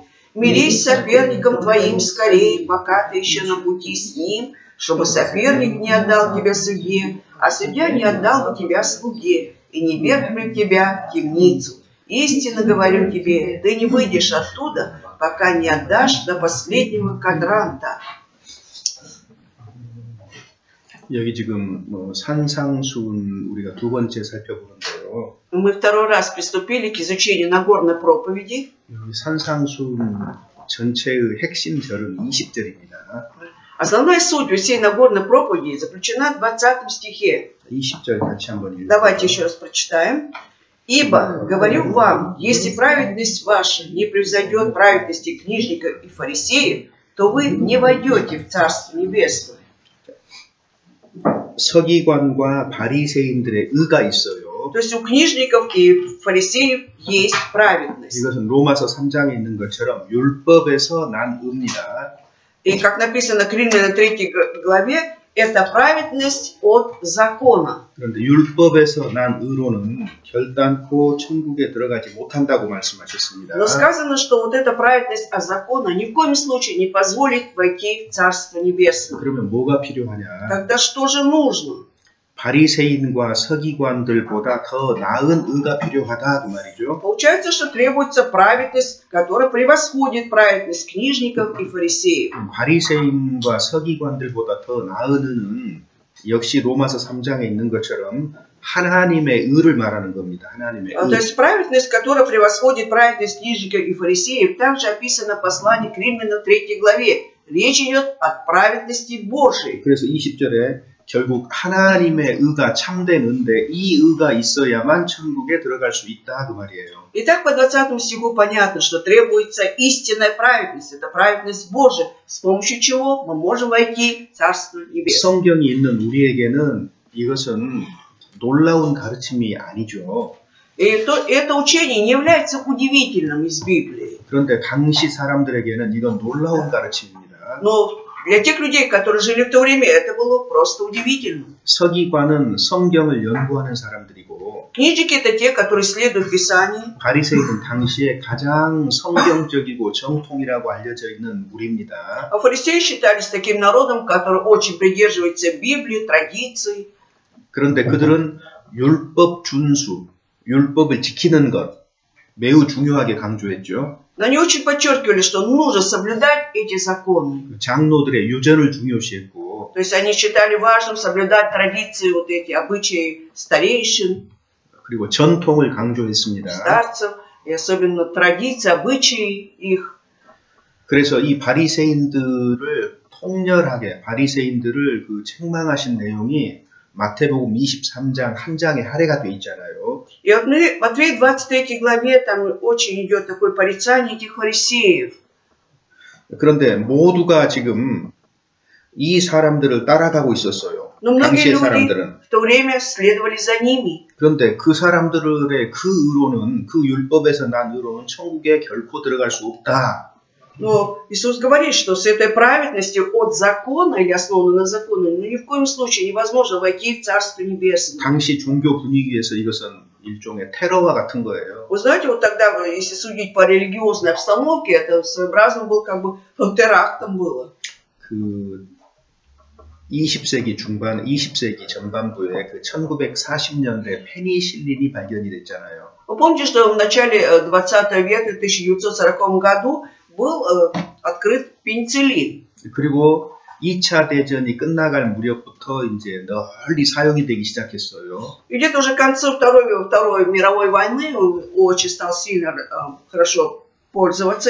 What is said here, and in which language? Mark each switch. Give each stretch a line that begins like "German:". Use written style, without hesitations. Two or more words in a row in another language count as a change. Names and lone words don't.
Russian: Мирись с соперником твоим скорее, пока ты еще на пути с ним, чтобы соперник не отдал тебя судье, а судья не отдал бы тебя слуге, и не вверг пред тебя в темницу. Истинно говорю тебе, ты не выйдешь оттуда, пока не отдашь до последнего квадранта.
Korean: 여기 지금 산상수훈 우리가 두 번째 살펴보는데요.
Russian: Мы второй раз приступили к изучению Нагорной проповеди.
Korean: 여기 산상수훈 전체의 핵심 절은 20절입니다.
Russian: Основная суть всей Нагорной проповеди заключена в 20 стихе.
Korean: 20절 같이 한번 읽어볼까요?
Russian: Давайте еще раз прочитаем. «Ибо, говорю вам, если праведность ваша не превзойдет праведности книжников и фарисеев, то вы не войдете в Царство Небесное».
Korean: 서기관과 바리새인들의 의가 있어요.
Russian: То есть у книжников и фарисеев есть праведность.
Korean: 이것은 로마서 3장에 있는 것처럼 율법에서 난 의입니다.
Russian: И как написано в Римлянам 3 главе, это праведность от закона.
Korean: 그런데 율법에서 난 의로는 결단코 천국에 들어가지 못한다고 말씀하셨습니다.
Russian: Но сказано, что вот эта праведность от закона ни в коем случае не позволит войти в Царство Небесное.
Korean: 그러면 뭐가 필요하냐?
Russian: Тогда что же нужно?
Korean: 바리새인과 서기관들보다 더 나은 의가 필요하다 그 말이죠.
Russian: Получается, что требуется праведность, которая превосходит праведность книжников и фарисеев.
Korean: 바리새인과 서기관들보다 더 나은 의는 역시 로마서 3장에 있는 것처럼 하나님의 의를 말하는 겁니다. 하나님의 의.
Russian: То есть праведность, которая превосходит праведность книжников и фарисеев, также описано в послании к Римлянам 3 главе. Речь идет о праведности Божией.
Korean: 그래서 20절에 결국 하나님의 의가 참된 의인데 이 의가 있어야만 천국에 들어갈 수 있다 그 말이에요.
Russian: Итак, по 20 стиху понятно, что требуется истинная праведность. Это праведность Божия, с помощью чего мы можем войти в Царство Небесное.
Korean: 성경이 있는 우리에게는 이것은 놀라운 가르침이 아니죠.
Russian: И это учение не является удивительным из Библии.
Korean: 그런데 당시 사람들에게는 이건 놀라운 가르침입니다.
Russian: Но для тех людей, которые жили в то время, это было просто удивительно.
Korean: 서기관은 성경을 연구하는 사람들이고
Russian: Книжники — это те, которые следуют Писанию.
Korean: 바리새인은 당시에 가장 성경적이고 정통이라고 알려져 있는 무리입니다.
Russian: А фарисеи считались таким народом, который очень придерживается Библии, традиций.
Korean: 그런데 그들은 율법 준수, 율법을 지키는 것 매우 중요하게 강조했죠.
Russian: Но они очень подчеркивали, что нужно соблюдать эти законы.
Korean: 장로들의 유전을 중요시했고
Russian: То есть они считали важным соблюдать традиции, вот эти обычаи старейшин,
Korean: 그리고 전통을 강조했습니다.
Russian: старцев, и особенно традиции, обычаи их.
Korean: 그래서 이 바리새인들을 통렬하게 바리새인들을 그 책망하신 내용이 마태복음 23장 한 장에 할애가 돼 있잖아요.
Russian: И вот в Матфея 23 главе там очень идет такое порицание этих фарисеев.
Korean: 그런데 모두가 지금 이 사람들을 따라가고 있었어요.
Russian: Но многие
Korean: 당시의
Russian: люди
Korean: 사람들은.
Russian: в то время следовали за ними.
Korean: 그런데 그 사람들의 그 의로는 그 율법에서 난 의로는 천국에 결코 들어갈 수 없다.
Russian: Но Иисус говорит, что с этой праведностью от закона или основанной на законе, ни в коем случае невозможно войти в Царство Небесное.
Korean: 당시 종교 분위기에서 이것은 일종의 테러와 같은 거예요.
Russian: Вы знаете, вот тогда, если судить по религиозной обстановке, это своеобразно был как бы терактом было.
Korean: 그 20세기 중반, 20세기 전반부에 그 1940년대 페니실린이 발견이 됐잖아요.
Russian: Вы помните, что в начале 20 века, в 1940 году, был открыт пенициллин.
Korean: 그리고 2차 대전이 끝나갈 무렵부터 이제 널리 사용이 되기 시작했어요.
Russian: И где-то уже к концу Второй мировой войны он очень стал сильно хорошо пользоваться.